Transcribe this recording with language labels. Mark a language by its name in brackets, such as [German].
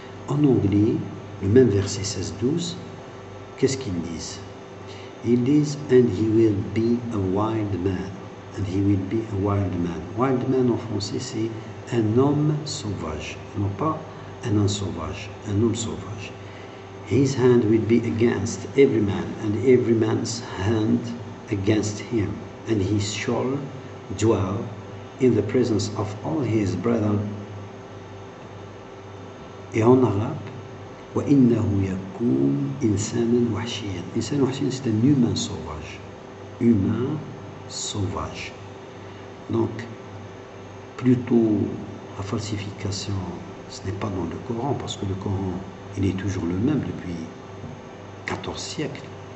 [French] En anglais, le même verset 16-12, qu'est-ce qu'ils disent? Ils disent « [English] And he will be a wild man ». And he will be a wild man. [French] Wild man en français, c'est un homme sauvage, non pas un âne sauvage, un homme sauvage. [English] His hand will be against every man, and every man's hand against him, and he shall dwell in the presence of all his brethren. [French] Et en arabe, [Arabic] وَإِنَّهُ يَكُونُ إِنسَانًا وَحْشِيًّا. إِنسان وحشيًا, [French] c'est un humain sauvage. Humain sauvage. Donc, plutôt la falsification, ce n'est pas dans le Coran, parce que le Coran, il est toujours le même depuis 14 siècles.